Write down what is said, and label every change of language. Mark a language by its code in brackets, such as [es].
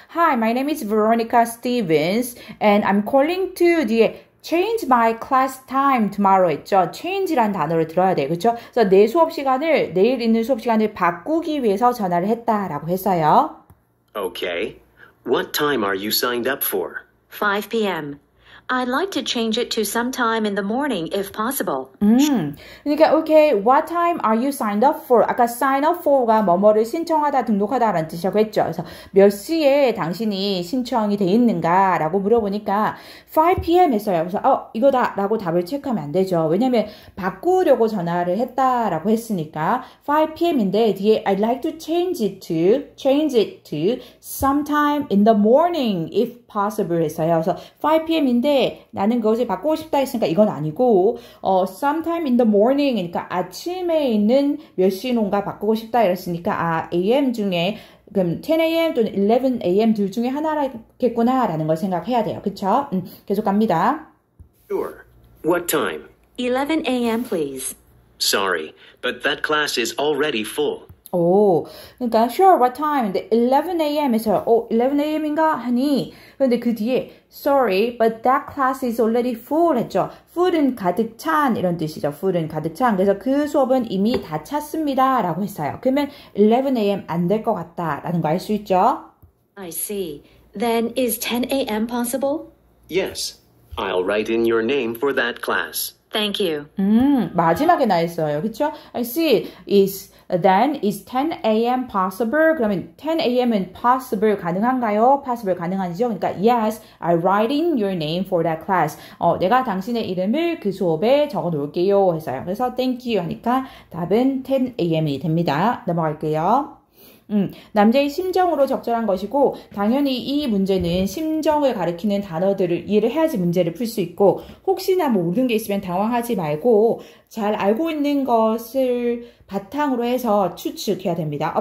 [en] Hi, my name is Veronica Stevens, and I'm calling to change my class time tomorrow [ko] 했죠. change란 단어를 들어야 돼요. 그렇죠? 그래서 내 수업 시간을, 내일 있는 수업 시간을 바꾸기 위해서 전화를 했다라고 했어요. [en] Okay. What time are you signed up for? 5 p.m. I'd like to change it to sometime in the morning if possible. [ko] 그러니까 [en] okay, what time are you signed up for? [ko] 아까 sign up for가 뭐뭐를 신청하다, 등록하다라는 뜻이라고 했죠. 그래서 몇 시에 당신이 신청이 돼 있는가라고 물어보니까 5 p.m. 했어요. 그래서 이거다라고 답을 체크하면 안 되죠. 왜냐면 바꾸려고 전화를 했다라고 했으니까 5 p.m.인데 뒤에 [en] I'd like to change it to sometime in the morning if possible [ko] 했어요. 그래서 5 p.m.인데 나는 그것을 바꾸고 싶다 했으니까 이건 아니고 [en] sometime in the morning [ko] 그러니까 아침에 있는 몇 시인가 바꾸고 싶다 이랬으니까 AM 중에 그럼 10 a.m. 또는 11 a.m. 둘 중에 하나겠구나라는 걸 생각해야 돼요. 그쵸? 계속 갑니다. [en] Sure. What time? 11 a.m. please. Sorry, but that class is already full. [ko] 그러니까 [en] sure what time [ko] 근데 [en] 11 a.m. [ko] 에서 11 a.m.인가 하니 그런데 그 뒤에 [en] sorry but that class is already full [ko] 했죠. full은 가득 찬 이런 뜻이죠. full은 가득 찬. 그래서 그 수업은 이미 다 찼습니다 라고 했어요. 그러면 11 a.m. 안 될 것 같다 라는 거 알 수 있죠. [en] I see. Then is 10 a.m. possible? Yes. I'll write in your name for that class. Thank you. [ko] 마지막에 나있어요. 그쵸? [en] I see. Then is 10 a.m. possible? [ko] 그러면 10 a.m.은 possible 가능한가요? possible 가능한지요? 그러니까 [en] yes, I'll write in your name for that class. [ko] 내가 당신의 이름을 그 수업에 적어 놓을게요 했어요. 그래서 [en] thank you [ko] 하니까 답은 10 a.m.이 됩니다. 넘어갈게요. 남자의 심정으로 적절한 것이고 당연히 이 문제는 심정을 가리키는 단어들을 이해를 해야지 문제를 풀 수 있고 혹시나 모르는 게 있으면 당황하지 말고 잘 알고 있는 것을 바탕으로 해서 추측해야 됩니다.